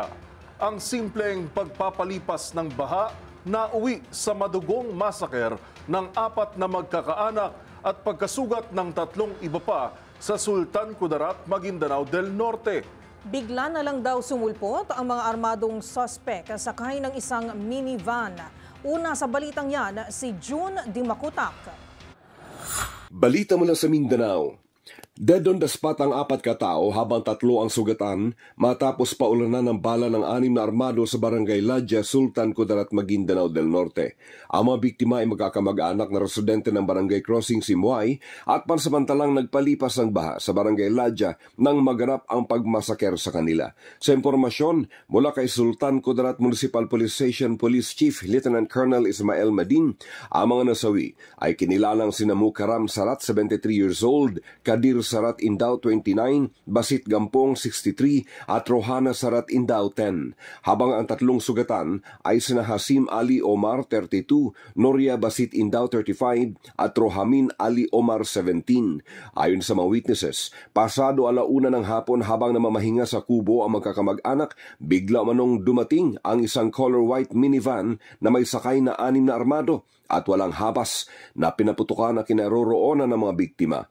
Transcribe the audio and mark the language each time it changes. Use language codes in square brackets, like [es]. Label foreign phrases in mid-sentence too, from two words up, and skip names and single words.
[tl] Ang simpleng pagpapalipas ng baha na uwi sa madugong masaker ng 4 na magkakaanak at pagkasugat ng 3 iba pa sa Sultan Kudarat, Maguindanao del Norte. Bigla na lang daw sumulpot ang mga armadong suspect sakay ng isang minivan. Una sa balitang yan, si June Dimakutak. Balita mula sa Mindanao. [en] Dead on the spot [tl] ang 4 katao habang 3 ang sugatan matapos paulanan ng bala ng 6 na armado sa barangay Ladja, Sultan Kudarat, Maguindanao del Norte. Ang mga biktima ay magkakamag-anak na residente ng barangay Crossing Simuay at pansamantalang nagpalipas ng baha sa barangay Ladja nang maganap ang pagmasaker sa kanila. Sa impormasyon mula kay Sultan Kudarat Municipal Police Station Police Chief Lieutenant Colonel Ismael Madin, ang mga nasawi ay kinilalang sina Mukaram Sarat, 73 [en] years old, [tl] Kadir Sarat Indao 29, Basit Gampong 63 at Rohana Sarat Indao 10. Habang ang 3 sugatan ay sina Hasim Ali Omar 32, Noria Basit Indao 35 at Rohamin Ali Omar 17. Ayon sa mga witnesses, pasado 1:00 ng hapon habang namamahinga sa kubo ang magkakamag-anak, bigla manong dumating ang isang [en] color white minivan [tl] na may sakay na 6 na armado at walang habas na pinaputukan na kinaroroonan ng mga biktima.